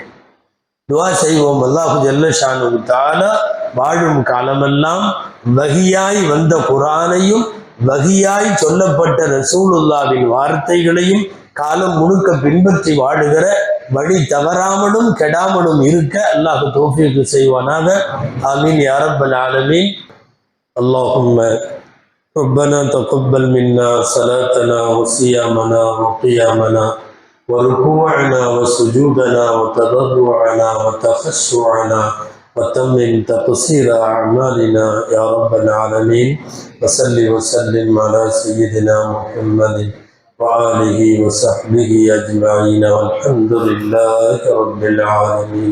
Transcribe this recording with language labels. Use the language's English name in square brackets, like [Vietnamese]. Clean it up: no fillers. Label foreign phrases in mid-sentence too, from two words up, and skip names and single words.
[Tamil] துஆ செய்வோம், [Arabic] الله جل شأنه تعالى [Tamil] வாழும் காலமெல்லாம் வகியாய் வந்த குர்ஆனையும் வகியாய் சொல்லப்பட்ட ரசூலுல்லாஹ்வின் வார்த்தைகளையும் காலம் முழுக்க பின்பற்றி வாழுகிற, வழி தவறாமலும் கெடாமலும் இருக்க அல்லாஹ் தௌஃபீக் செய்வானாக. [Arabic] آمين يا رب العالمين. அல்லாஹும்ம ربنا تقبل منا صلاتنا وصيامنا وقيامنا وركوعنا وسجودنا وتضرعنا وتخشعنا وتمم تقصير أعمالنا يا رب العالمين. وصل وسلم على سيدنا محمد وآله وصحبه أجمعين والحمد لله رب العالمين.